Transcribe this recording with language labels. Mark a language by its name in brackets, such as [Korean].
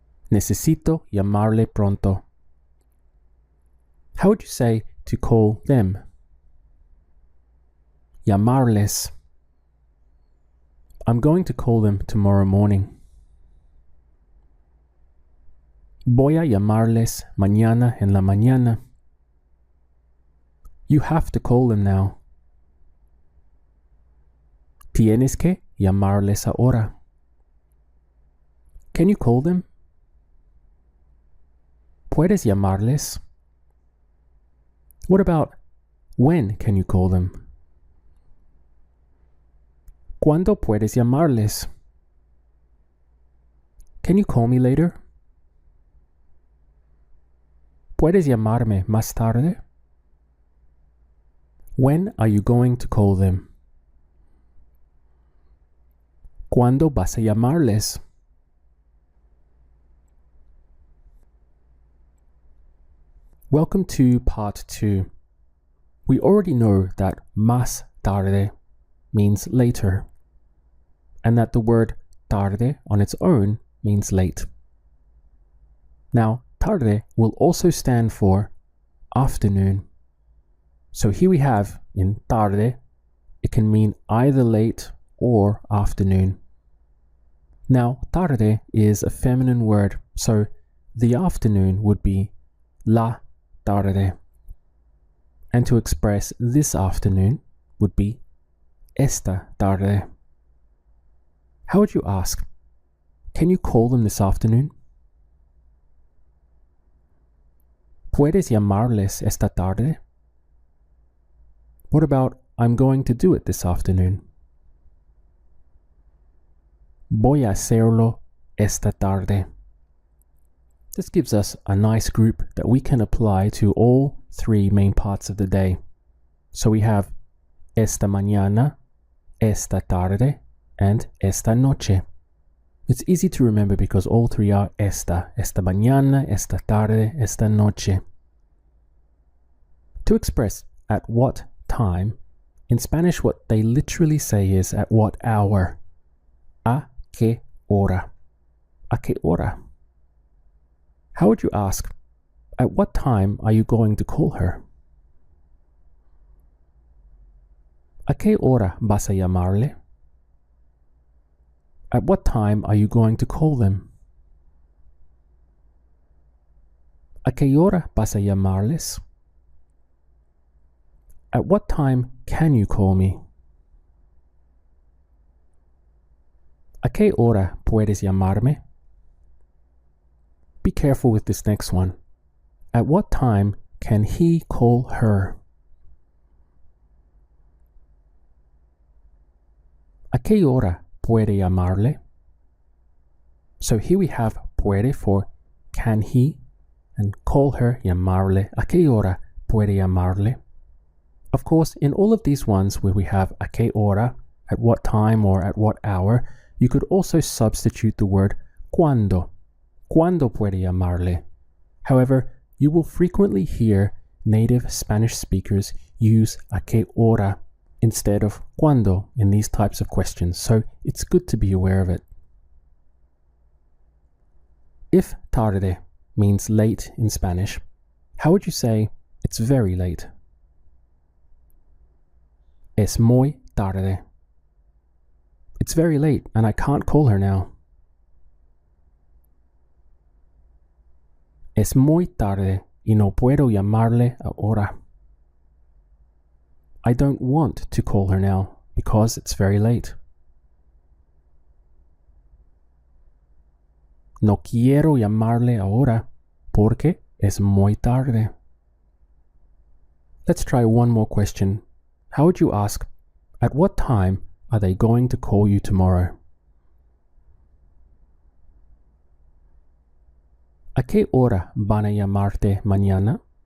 [Spanish] Necesito llamarle pronto. [English] How would you say to call them? [Spanish] Llamarles. [English] I'm going to call them tomorrow morning. [Spanish] Voy a llamarles mañana en la mañana. [English] You have to call them now. [Spanish] Tienes que llamarles ahora. [English] Can you call them? [Spanish] ¿Puedes llamarles? [English] What about when can you call them? [Spanish] ¿Cuándo puedes llamarles? [English] Can you call me later? [Spanish] ¿Puedes llamarme más tarde? [English] When are you going to call them? [Spanish] ¿Cuándo vas a llamarles? [English] Welcome to part 2. We already know that más tarde means later, and that the word tarde on its own means late. Now, tarde will also stand for afternoon. So here we have in tarde, it can mean either late or afternoon. Now, tarde is a feminine word, so the afternoon would be la tarde. And to express this afternoon would be esta tarde. How would you ask? Can you call them this afternoon? [Spanish] ¿Puedes llamarles esta tarde? [English] What about I'm going to do it this afternoon? [Spanish] Voy a hacerlo esta tarde. [English] This gives us a nice group that we can apply to all three main parts of the day. So we have esta mañana, esta tarde, and esta noche. It's easy to remember because all three are esta mañana, esta tarde, esta noche. To express at what time, in Spanish what they literally say is at what hour. [Spanish] ¿A qué hora? ¿A qué hora? [English] How would you ask, at what time are you going to call her? [Spanish] ¿A qué hora vas a llamarle? [English] At what time are you going to call them? [Spanish] ¿A qué hora vas a llamarles? [English] At what time can you call me? [Spanish] ¿A qué hora puedes llamarme? [English] Be careful with this next one. At what time can he call her? [Spanish] ¿A qué hora puede llamarle? [English] So here we have puede for can he, and call her, llamarle. [Spanish] ¿A qué hora puede llamarle? [English] Of course, in all of these ones where we have a qué hora, at what time or at what hour, you could also substitute the word cuándo. [Spanish] ¿Cuándo puede llamarle? [English] However, you will frequently hear native Spanish speakers use a qué hora instead of cuándo in these types of questions, so it's good to be aware of it. If tarde means late in Spanish, how would you say it's very late? [Spanish] Es muy tarde. [English] It's very late and I can't call her now. [Spanish] Es muy tarde y no puedo llamarle ahora. [English] I don't want to call her now because it's very late. [Spanish] No quiero llamarle ahora porque es muy tarde. [English] Let's try one more question. How would you ask, at what time are they going to call you tomorrow? [Spanish] ¿A qué hora van a llamarte mañana?